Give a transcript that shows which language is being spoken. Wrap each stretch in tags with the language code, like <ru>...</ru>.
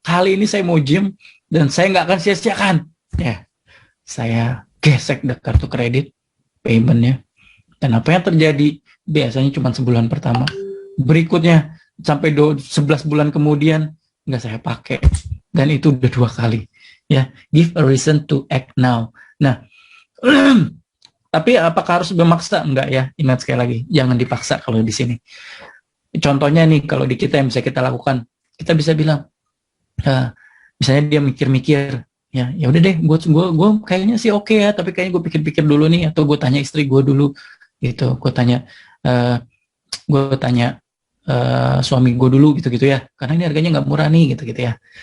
<id>Kali ini saya mau gym dan saya nggak akan sia-siakan. Ya, saya gesek kartu kredit paymentnya. Dan apa yang terjadi? Biasanya cuma sebulan pertama. Berikutnya sampai 11 bulan kemudian nggak saya pakai. Dan itu udah 2 kali.</id> <en>Ya, give a reason to act now.</en> <id>Nah, tapi apakah harus memaksa? Enggak ya, ingat sekali lagi, jangan dipaksa kalau di sini. Contohnya nih, kalau di kita yang bisa kita lakukan, kita bisa bilang, misalnya dia mikir-mikir, ya udah deh, gue kayaknya sih oke ya, tapi kayaknya gue pikir-pikir dulu nih, atau gue tanya istri gue dulu, gitu, gue tanya suami gue dulu, gitu ya, karena ini harganya nggak murah nih, gitu ya.</id>